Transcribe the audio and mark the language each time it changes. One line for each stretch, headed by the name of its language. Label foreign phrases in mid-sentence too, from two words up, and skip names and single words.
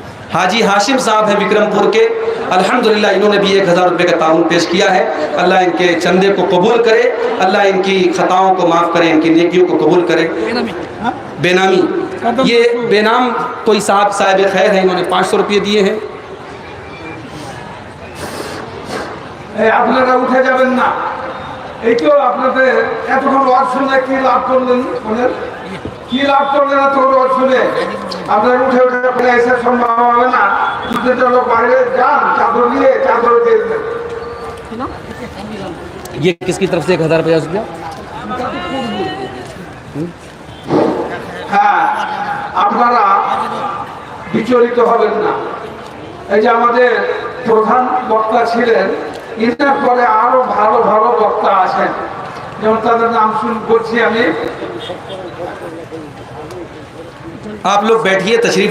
Urdu: حاجی ہاشم صاحب ہیں وکرم پور کے, الحمدللہ انہوں نے بھی 1000 روپے کا تعاون پیش کیا ہے. اللہ ان کے چندے کو قبول کرے, اللہ ان کی خطاؤں کو معاف کرے, ان کی نیکیوں کو قبول کرے. بے نامی, یہ بے نام کوئی صاحب خیر ہیں, انہوں نے 500 روپے دیے ہیں.
Bangla: আপনারা উঠে যাবেন না, এই তো আপনাদের এতক্ষণ ওয়াজ শুনে কি লাভ করলেন, বলেন কি লাভ করলেন এতক্ষণ ওয়াজ শুনে? আপনারা উঠে উঠে ফেলে এসে সম্ভব হবে না. দুটো লোক বাইরে যান, চাদর নিয়ে চাদর দিয়ে দেন.
Urdu: یہ کس کی طرف سے 1000 روپیہ دیا؟
Bangla: হ্যাঁ, আপনারা বিচলিত হবেন না. এই যে আমাদের প্রধান বক্তা ছিলেন, এটার পরে আরো ভালো ভালো বক্তা আছেন, যেমন তাদের নাম বলছি আমি.
Urdu: آپ لوگ بیٹھیے, تشریف